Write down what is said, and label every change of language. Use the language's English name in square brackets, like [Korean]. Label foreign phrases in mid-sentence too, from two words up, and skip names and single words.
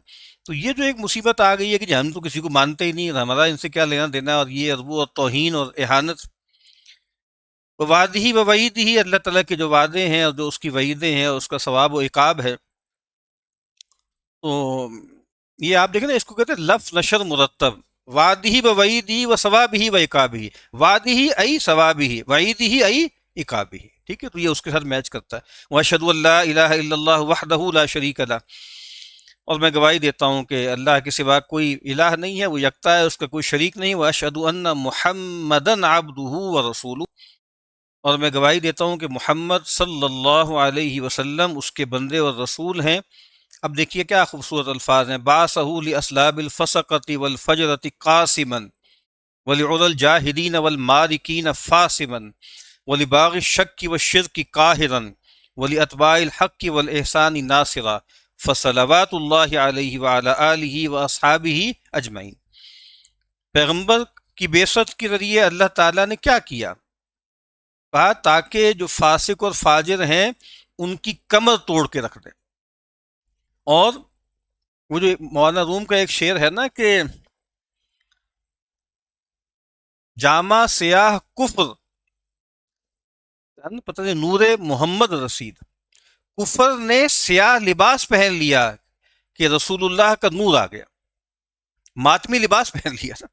[Urdu] تو یہ جو ایک مصیبت آ گئی ہے کہ ہم تو کسی کو مانتے ہی نہیں، ہمارا ان سے کیا لینا دینا، اور یہ اور وہ اور توہین اور اہانت. [Arabic] وعدہ ہی و وعید ہی، [Urdu] اللہ تعالیٰ کے جو وعدے ہیں اور جو اس کی وعیدیں ہیں، اس کا ثواب و عقاب ہے. تو یہ آپ دیکھیں نا، اس کو کہتے ہیں لفظ نشر مرتب، [Arabic] وعدہ و وعیدہ و ثوابہ و عقابہ، وعدہ ای ثوابہ، وعیدہ ای عقابہ. [Urdu] ٹھیک ہے، تو یہ اس کے ساتھ میچ کرتا ہے. [Arabic] واشہد ان لا الہ الا اللہ وحدہ لا شریک لہ، [Urdu] اور میں گواہی دیتا ہوں کہ اللہ کے سوا کوئی الہ نہیں ہے، وہ یکتا ہے، اس کا کوئی شریک نہیں. [Arabic] واشہد ان محمدا عبدہ ورسولہ، [Urdu] اور میں گواہی دیتا ہوں کہ محمد [Arabic] صلی اللہ علیہ وسلم [Urdu] اس کے بندے اور رسول ہیں. اب دیکھیے کیا خوبصورت الفاظ ہیں، [Arabic] باسہ لاسلاب الفسقۃ والفجرۃ قاسما ولعلی الجاہدین والمارکین فاسما ولباغ الشک والشرک قاہرا ولاتباع الحق والاحسان ناصرا فصلوات اللہ علیہ وعلی آلہ واصحابہ اجمعین. [Urdu] پیغمبر کی بعثت کے ذریعے اللہ تعالیٰ نے کیا کیا؟ کہا تاکہ جو فاسق اور فاجر ہیں ان کی کمر توڑ کے رکھ دیں. اور وہ جو مولانا روم کا ایک شعر ہے نا کہ جامع سیاہ کفر پتہ نہیں [Persian] نور محمد رسید، [Urdu] کفر نے سیاہ لباس پہن لیا کہ رسول اللہ کا نور آ گیا، ماتمی لباس پہن لیا نا.